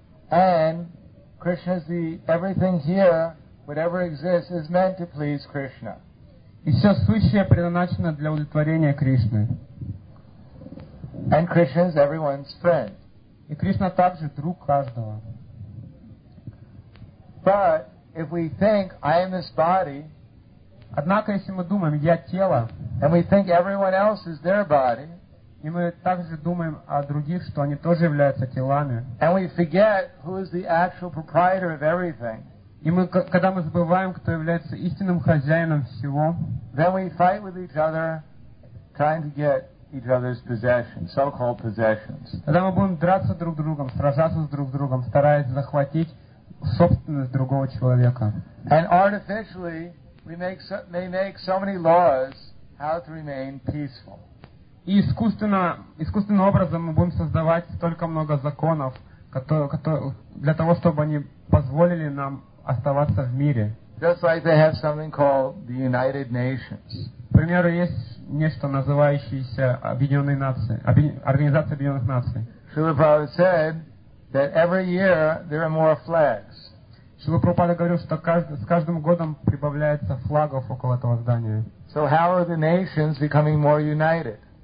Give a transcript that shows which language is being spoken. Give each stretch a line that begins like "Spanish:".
English: And Krishna is the everything here, whatever exists, is meant to please Krishna.
Russian: И все сущее предназначено для удовлетворения Кришны.
English: And Krishna is everyone's friend.
Russian: И Кришна также друг каждого.
English: But if we think, I am this body,
Russian: однако, если мы думаем, я тело,
English: and we think everyone else is their body,
Russian: и мы также думаем о других, что они тоже являются телами,
English: and we forget who is the actual proprietor of everything,
Russian: и мы, когда мы забываем, кто является истинным хозяином всего,
English: then we fight with each other, trying to get each other's possessions, so-called possessions.
Russian: Когда мы будем драться друг с другом, сражаться друг с другом, стараясь захватить собственность другого человека.
English: And artificially, we may make so many laws how to remain peaceful.
Russian: И искусственным образом мы будем создавать столько много законов, для того, чтобы они позволили нам оставаться в мире.
English: Just like they have something called the United Nations.
Russian: К примеру, есть нечто, называющееся Объединенные Нации, Организация Объединенных Наций.
English: Шрила Прабхупада said that every year there are more flags.
Russian: Шрила Прабхупада говорил, что с каждым годом прибавляется флагов около этого здания.
English: So how are the nations becoming more united?